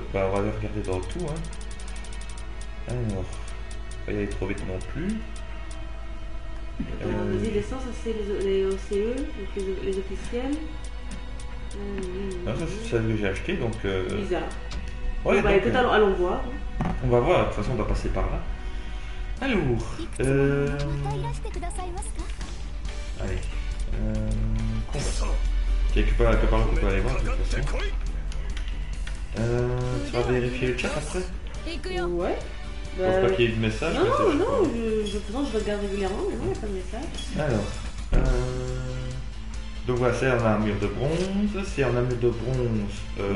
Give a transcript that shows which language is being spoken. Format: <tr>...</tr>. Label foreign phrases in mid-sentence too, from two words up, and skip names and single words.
<fr>Bah, on va aller regarder dans tout, hein. Alors, pas y aller trop vite non plus. Vas-y, les 100, ça c'est les OCE, donc les officiels. Ah, ça, c'est celle que j'ai acheté, donc... Bizarre. Ouais, Bon, bah donc, écoute, allons voir. on va voir, de toute façon, on va passer par là. Alors,</fr> <ja>いくつもまたいらしてくださいますか？</ja> <fr>allez. Combat. Quelque part on peut aller voir, de toute façon. Tu vas vérifier le chat après?</fr> <ja>行くよ。</ja> <fr>Ouais. Je pense pas qu'il y ait de message. Non, mais c'est non, juste non, je regarde régulièrement, mais non, il n'y a pas de message. Alors, donc voilà, c'est en armure de bronze, c'est en armure de bronze</fr>